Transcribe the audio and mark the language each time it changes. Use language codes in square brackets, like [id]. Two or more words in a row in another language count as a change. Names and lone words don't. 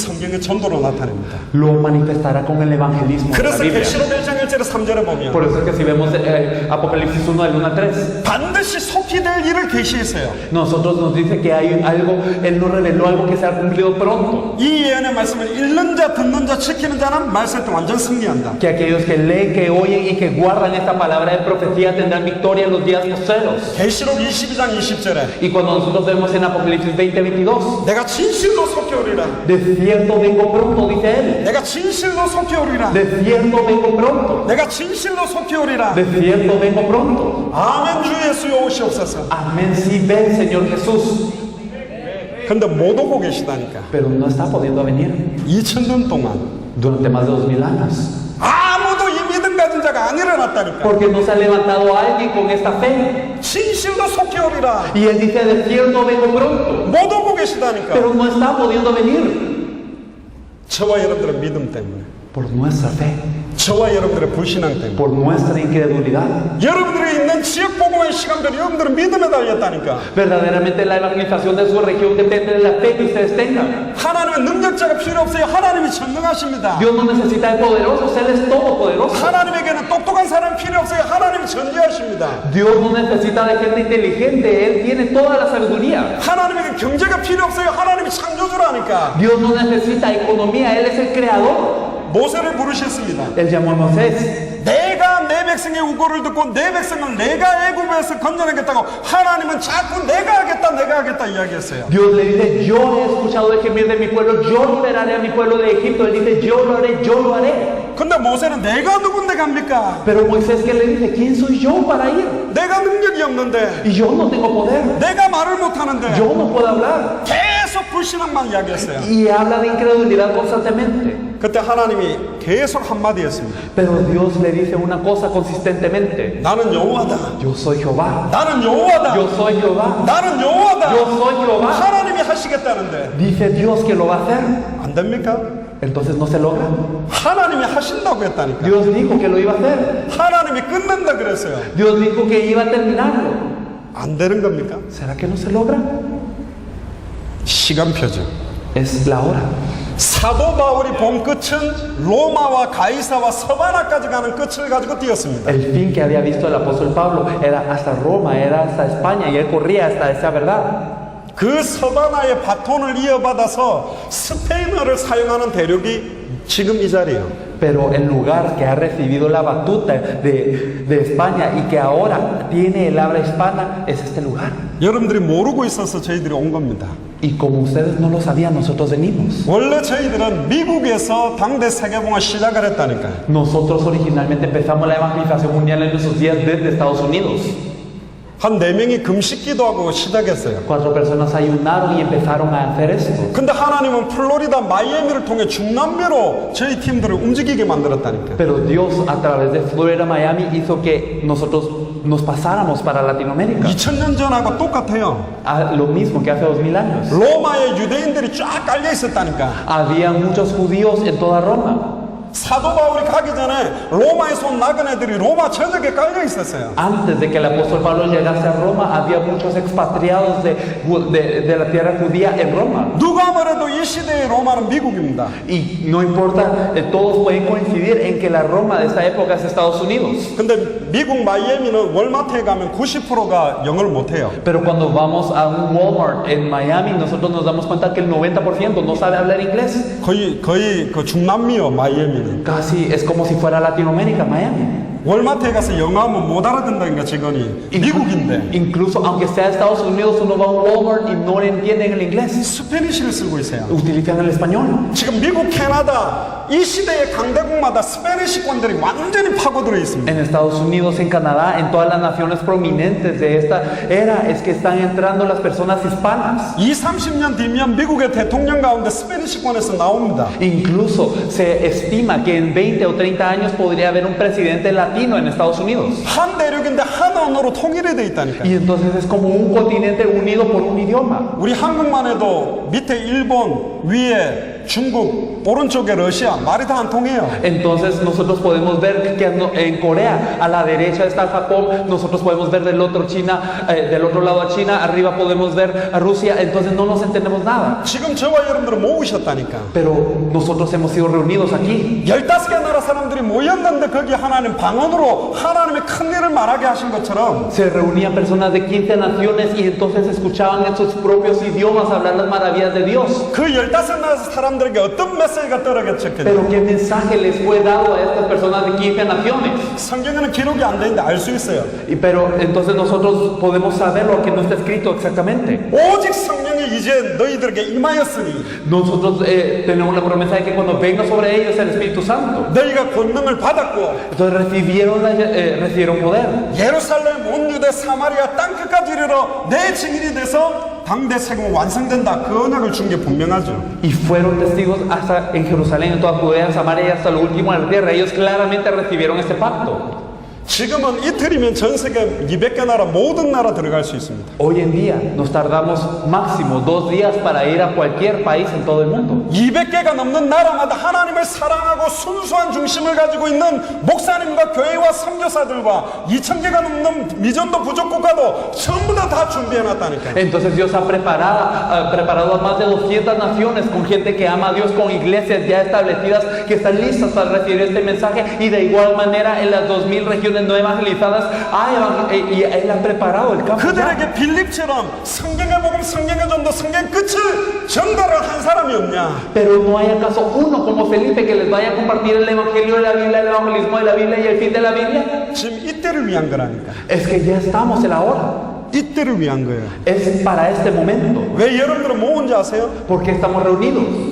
[ko] 성경의 전도로 나타냅니다. [es] lo manifestará con el evangelismo de la [ko] 그래서 [es] Biblia. [ko] 계시록 1장 1절에 3절에 보면 [es] Por eso es que si vemos Apocalipsis 1 del 1 al 3, [ko] 반드시 속히 될 일을 계시했어요. [es] nosotros nos dice que hay algo, Él nos reveló algo que se ha cumplido pronto. [ko] 이 예언의 말씀을 읽는 자, 듣는 자, 지키는 자는 말씀 때 완전 승리한다. [es] Que aquellos que leen, que oyen y que guardan esta palabra de profecía tendrán victoria en los días postreros. [ko] 계시록 22장 20절에 [es] Y cuando nosotros vemos en Apocalipsis 20, 22, [ko] 내가 진실로 속히 오리라. [es] de cierto vengo pronto, dice Él. [ko] 내가 진실로 속히 오리라. [es] De cierto vengo pronto. [ko] 내가 진실로 속히 오리라. [es] De cierto vengo pronto. [ko] 아멘 주 예수여 오시옵소서. [es] Amén, sí, ven, Señor Jesús. [ko] 근데 못 오고 계시다니까. [es] Pero no está pudiendo venir [ko] 2000년 동안 [es] durante más de 2000 años. [ko] 아무도 이 믿음 가진 자가 안 일어났다니까. [es] Porque no se ha levantado alguien con esta fe. [ko] 진실로 속히 오리라. [es] Y Él dice, de cierto vengo pronto. [ko] 못 오고 계시다니까. [es] Pero no está pudiendo venir [ko] 저와 여러분들의 믿음 때문에, [es] por nuestra fe, [ko] 저와 여러분들의 불신앙 때문에, [es] por nuestra incredulidad. [ko] 여러분들이 있는 지역 복음의 시간들이 여러분들은 믿음에 달렸다니까. [es] Verdaderamente la evangelización de su región depende de la fe que ustedes tengan. [ko] 하나님은 능력자가 필요 없어요. 하나님이 전능하십니다. [es] Dios no necesita de poderosos, Él es todopoderoso. [ko] 하나님에게는 똑똑한 사람 필요 없어요. 하나님이 전지하십니다. [es] Dios no necesita de gente inteligente, Él tiene toda la sabiduría. [ko] 하나님에게 경제가 필요 없어요. 하나님이 창조주라니까. [es] Dios no necesita economía, Él es el creador. [ko] 모세를 부르셨습니다. [es] Él llamó a Moisés. [ko] 내가 내 백성의 우고를 듣고 내 백성을 내가 애굽에서 건져내겠다고 하나님은 자꾸 내가 하겠다 이야기했어요. [es] Dios le dice, yo he escuchado el gemir de mi pueblo, yo liberaré a mi pueblo de Egipto. Él dice, yo lo haré, yo lo haré. [ko] 근데 모세는 내가 누군데 갑니까? [es] Pero Moisés, ¿qué le dice? ¿Quién soy yo para ir? [ko] 내가 능력이 없는데, [es] Y yo no tengo poder, [ko] 내가 말을 못하는데 [es] yo no puedo hablar. [ko] 계속 불신앙만 이야기했어요. [es] Y habla de incredulidad constantemente. [ko] 그때 하나님이 계속 한마디 했습니다. [es] Pero Dios le dice una cosa consistentemente. [ko] 나는 여호와다. [es] Yo soy Jehová. [ko] 나는 여호와다. [es] Yo soy Jehová. [ko] 나는 여호와다. [es] Yo soy Jehová. [ko] 하나님이 하시겠다는데 [es] Dice Dios que lo va a hacer. [ko] 안 됩니까? [es] Entonces no se logra. [ko] 하나님이 하신다고 했다니까. [es] Dios dijo que lo iba a hacer. [ko] 하나님이 끝낸다 그랬어요. [es] Dios dijo que iba a terminarlo. [ko] 안 되는 겁니까? [es] ¿Será que no se logra? [ko] 시간표죠. [es] Es la hora. [ko] 사도 바울이 본 끝은 로마와 가이사와 서바나까지 가는 끝을 가지고 뛰었습니다. [es] El fin que había visto el apóstol Pablo era hasta Roma, era hasta España, y él corría hasta esa verdad. [ko] 그 서바나의 바톤을 이어받아서 스페인어를 사용하는 대륙이 지금 이 자리예요. [es] Pero el lugar que ha recibido la batuta de España y que ahora tiene el habla hispana es este lugar. [ko] 여러분들이 모르고 있어서 저희들이 온 겁니다. [es] Y como ustedes no lo sabían, nosotros venimos. [ko] 원래 저희들은 미국에서 당대 세계봉을 시작을 했다니까요. [es] Nosotros originalmente empezamos la evangelización mundial en nuestros días desde Estados Unidos. [ko] 한 4명이 금식 기도하고 시작했어요. [es] 4 personas ayunaron y empezaron a hacer esto. [ko] 근데 하나님은 플로리다 마이애미를 통해 중남미로 저희 팀들을 움직이게 만들었다니까요. [es] Pero Dios a través de Florida, Miami hizo que nosotros nos pasáramos para Latinoamérica. [ko] 2000년 전하고 똑같아요. [es] Lo mismo que hace 2000 años. [ko] 로마에 유대인들이 쫙 깔려 있었다니까. [es] Había muchos judíos en toda Roma. [ko] 사도 바울이 가기 전에 로마에서 온 나그네들이 로마 전역에 깔려 있었어요. [es] Antes de que el apóstol Pablo llegase a Roma, había muchos expatriados de la tierra judía en Roma. [ko] 누가 뭐래도 이 시대의 로마는 미국입니다. [es] Y no importa, todos pueden coincidir en que la Roma de esta época es Estados Unidos. [ko] 근데 미국 마이애미는 월마트에 가면 90%가 영어를 못해요. [es] Pero cuando vamos a un Walmart en Miami, nosotros nos damos cuenta que el 90% no sabe hablar inglés. [ko] 거의 그 중남미요 마이애미는. [es] Casi es como si fuera Latinoamérica, Miami. [ko] 월마트에 가서 영어하면 못 알아듣는다니까 직원이. 미국인데. [es] Incluso aunque sea Estados Unidos, uno va a un Walmart y no le entienden el inglés. [ko] 스페니쉬를 쓰고 있어요. [es] Utilizan el español. [ko] 지금 미국, 캐나다 이 시대의 강대국마다 스페니쉬권들이 완전히 파고들어 있습니다. [es] En Estados Unidos, en Canadá, en todas las naciones prominentes de esta era, es que están entrando las personas hispanas. [ko] 20-30년 뒤면 미국의 대통령 가운데 스페니쉬권에서 나옵니다. [es] Incluso se estima que en 20 o 30 años podría haber un presidente latino en Estados Unidos. [ko] 한 대륙인데 한 언어로 통일이 돼 있다니까요. [es] Y entonces es como un continente unido por un idioma. [ko] 우리 한국만 해도 밑에 일본, 위에 중국, 오른쪽에 러시아, 말이 다 안 통해요. [es] Entonces nosotros podemos ver que en Corea, a la derecha está Japón, nosotros podemos ver del otro China, del otro lado a China, arriba podemos ver a Rusia, entonces no nos entendemos nada. [ko] 지금 저와 여러분들은 모으셨다니까. [es] Pero nosotros hemos sido reunidos aquí. [ko] 15개 나라 사람들이 모였는데 거기 하나님 방언으로 하나님의 큰 일을 말하게 하신 것처럼 [es] Se reunían personas de 15 naciones y entonces escuchaban en sus propios idiomas hablar las maravillas de Dios. [ko] 그 15나라 사람들에게 어떤 메시지가 떨어졌겠냐. [es] Pero ¿qué mensaje les fue dado a estas personas de 15 naciones? [ko] 성경에는 기록이 안 되는데 알 수 있어요. [es] Pero entonces nosotros podemos saberlo, aunque no está escrito exactamente. [ko] 오직 성령이 이제 너희들에게 임하였으니 [es] Nosotros tenemos la promesa de que cuando venga sobre ellos el Espíritu Santo, [ko] 너희가 권능을 받았고 [es] entonces recibieron poder. [ko] 예루살렘 온 유대 사마리아 땅 끝까지 이르러 내 증인이 돼서 당대 세금은 완성된다. 그 언약을 준 게 분명하죠. [es] Y fueron testigos hasta en Jerusalén, en toda Judea, Samaria y hasta lo último de la tierra. Ellos claramente recibieron este pacto. [ko] 지금은 이틀이면 전 세계 200개 나라 모든 나라 들어갈 수 있습니다. [es] Hoy en día nos tardamos máximo 2 días para ir a cualquier país en todo el mundo. [ko] 200개가 넘는 나라마다 하나님을 사랑하고 순수한 중심을 가지고 있는 목사님과 교회와 선교사들과 2000개가 넘는 미전도 부족 국가도 전부 다 준비해 놨다니까요. [es] Entonces Dios ha preparado a más de 200 naciones con gente que ama a Dios, con iglesias ya establecidas que están listas para recibir este mensaje, y de igual manera en las 2000 regiones no evangelizadas y Él ha preparado el campo. [ko] 그들에게 빌립처럼 성경의 복음, 성경의 전도, 성경의 끝을 전달을 한 사람이 없냐? [es] Pero no hay acaso uno como Felipe que les vaya a compartir el evangelio de la Biblia, el evangelismo de la Biblia y el fin de la Biblia. [ko] 지금 이때를 위한 거라니까. [es] Es que ya estamos en la hora. [ko] 이때를 위한 거예요. [es] Es para este momento. [ko] 왜 여러분들은 모은지 아세요? [es] Porque estamos reunidos.